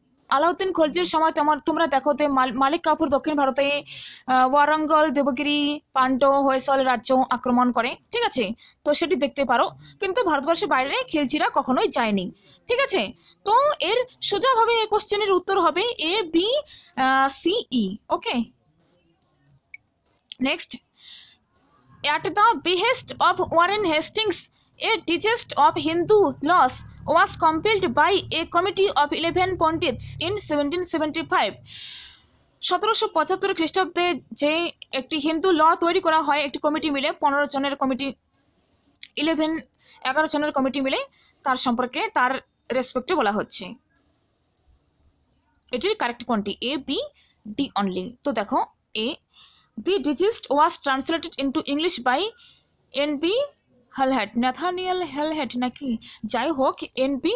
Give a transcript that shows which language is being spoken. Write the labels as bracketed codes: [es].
[bn] আলাউদ্দিন খলজির সময় তোমরা দেখো যে মালিক কাফুর দক্ষিণ ভারতে ওয়ারঙ্গল, দেবগিরি, পান্ড্য, হয়সল রাজ্য আক্রমণ করে, ঠিক আছে। তো সেটি দেখতে পারো, কিন্তু ভারতবর্ষের বাইরে খিলজিরা কখনোই যায়নি, ঠিক আছে। তো এর সোজাভাবে এই কোশ্চেনের উত্তর হবে এ, B, C, E. Okay, next. [en] At the behest of Warren Hastings, a digest of Hindu laws was compiled by a committee of 11 Pandits in 1775. [bn] 1775 খ্রিস্টাব্দে যে একটি হিন্দু ল তৈরি করা হয় একটি কমিটি মিলে, 15 জনের কমিটি, 11 জনের কমিটি মিলে, তার সম্পর্কে তার রেসপেক্টে বলা হচ্ছে। এটির কারেক্ট কোনটি? এ, বি, ডি অনলি। তো দেখো [en] এ, The digest was translated into English by N.B. [bn] Halhed, Nathaniel Halhed নাকি, যাই হোক N.B.